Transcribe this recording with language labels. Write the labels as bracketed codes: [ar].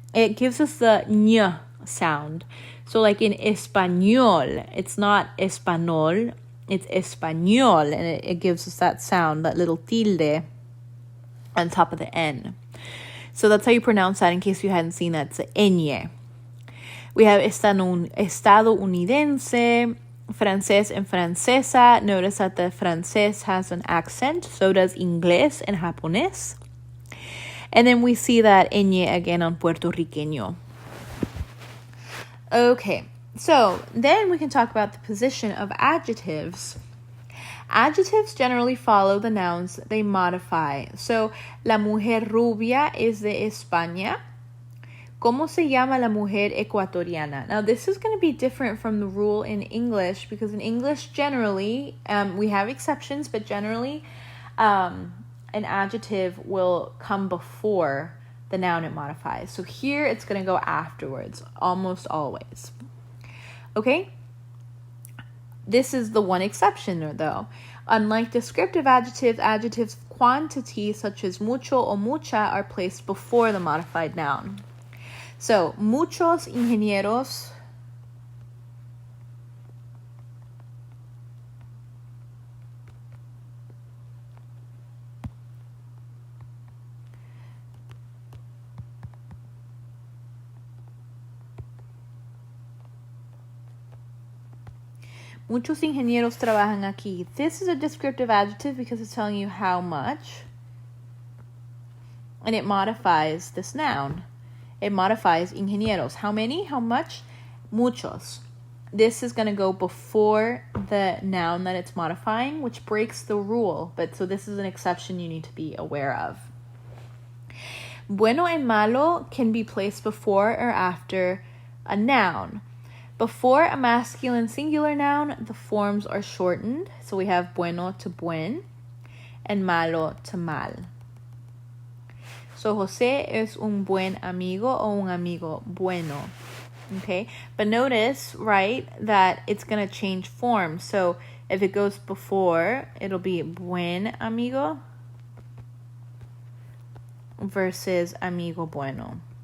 [en] It gives us the ñ sound. So like in español, it's not español, it's español, and it gives us that sound, that little tilde on top of the N. So that's how you pronounce that in case you hadn't seen that. It's ñ. We have estadounidense, francés and francesa. Notice that the francés has an accent. So does inglés and japonés. And then we see that ñ again on puertorriqueño. Okay, so then we can talk about the position of adjectives. Adjectives generally follow the nouns they modify. [es] So, la mujer rubia es de España. ¿Cómo se llama la mujer ecuatoriana? [en] Now, this is going to be different from the rule in English, because in English, generally, we have exceptions, but generally, an adjective will come before the noun it modifies. So here, it's going to go afterwards, almost always. Okay? This is the one exception, though. Unlike descriptive adjectives, adjectives of quantity, such as mucho or mucha, are placed before the modified noun. [es] So, muchos ingenieros Muchos ingenieros trabajan aquí. [en] This is a descriptive adjective because it's telling you how much. And it modifies this noun. It modifies ingenieros. How many? How much? Muchos. This is going to go before the noun that it's modifying, which breaks the rule. But so this is an exception you need to be aware of. Bueno and malo can be placed before or after a noun. Before a masculine singular noun, the forms are shortened. So we have bueno to buen and malo to mal. [es] So José es un buen amigo o un amigo bueno. [en] Okay, but notice, right, that it's going to change form. So if it goes before, it'll be buen amigo versus amigo bueno.